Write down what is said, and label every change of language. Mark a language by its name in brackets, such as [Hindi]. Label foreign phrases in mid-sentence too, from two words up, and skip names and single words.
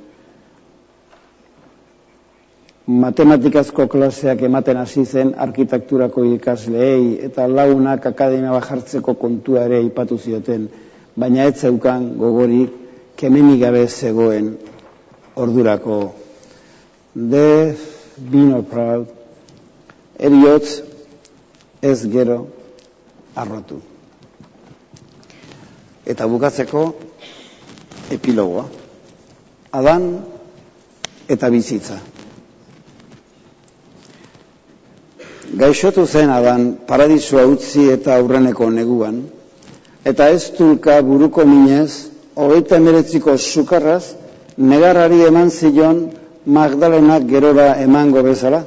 [Basque] Matematikazko klaseak ematen hasi zen arkitekturako ikasleei eta lagunak akademia jartzeko kontua ere aipatu zioten, baina ez zeukan gogorik kemenik gabe zegoen ordurako. [English] Be not proud, [Basque] eriotz ez gero arrotu. Eta bukatzeko epilogoa. Adan eta bizitza. Gaixotu zen Adan paradisua utzi eta aurreneko neguan, eta ez tulka buruko minez, 39ko sukarraz, negarrari eman zion Magdalenak gerora emango bezala.